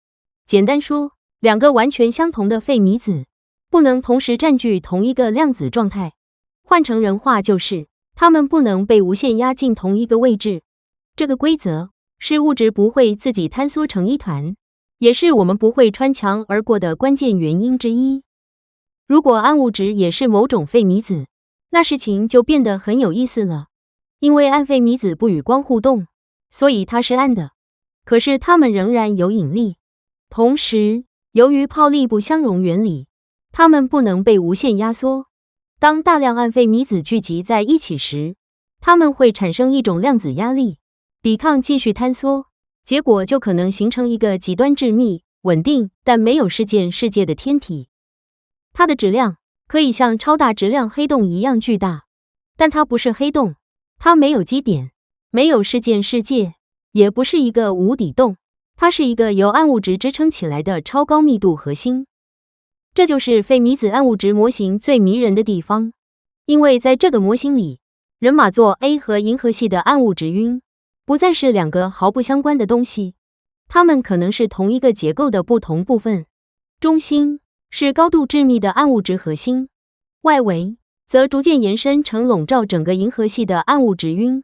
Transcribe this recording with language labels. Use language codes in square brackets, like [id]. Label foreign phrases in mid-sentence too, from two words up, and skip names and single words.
[zh] 簡單說，兩個完全相同的費米子不能同時佔據同一個量子狀態。換成人話就是，它們不能被無限壓進同一個位置。這個規則是物質不會自己坍縮成一團，也是我們不會穿牆而過的關鍵原因之一。如果暗物質也是某種費米子，那事情就變得很有意思了。因為暗費米子不與光互動，所以它是暗的。可是它們仍然有引力。同時，由於泡利不相容原理，它們不能被無限壓縮。當大量暗費米子聚集在一起時，它們會產生一種量子壓力，抵抗繼續坍縮，結果就可能形成一個極端致密、穩定但沒有事件世界的天體。它的質量可以像超大質量黑洞一樣巨大，但它不是黑洞。它沒有基點，沒有事件世界，也不是一個無底洞，它是一個由暗物質支撐起來的超高密度核心。這就是費米子暗物質模型最迷人的地方，因為在這個模型裡，人馬座 A 和銀河系的暗物質暈不再是兩個毫不相關的東西，它們可能是同一個結構的不同部分。中心是高度致密的暗物質核心，外圍則逐漸延伸成籠罩整個銀河系的暗物質暈。